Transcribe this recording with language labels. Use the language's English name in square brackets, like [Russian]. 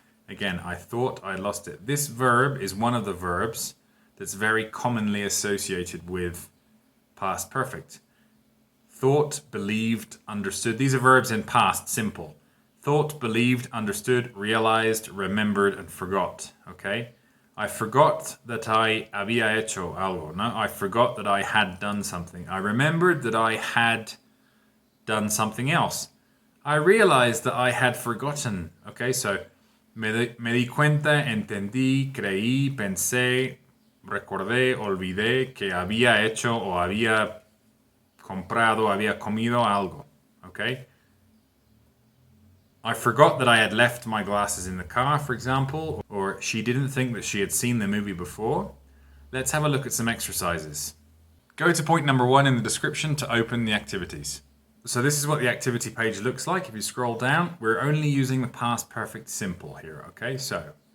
[English] Again, I thought I lost it. This verb is one of the verbs that's very commonly associated with past perfect. Thought, believed, understood. These are verbs in past simple. Thought, believed, understood, realized, remembered, and forgot, okay? I forgot that I [Spanish] había hecho algo. [English] No, I forgot that I had done something. I remembered that I had done something else. I realized that I had forgotten. Okay, so [Spanish] me di cuenta, entendí, creí, pensé, recordé, olvidé que había hecho o había comprado, había comido algo. [English] Okay? I forgot that I had left my glasses in the car, for example, or she didn't think that she had seen the movie before. Let's have a look at some exercises. Go to point number 1 in the description to open the activities. So this is what the activity page looks like. If you scroll down, we're only using the past perfect simple here, okay? So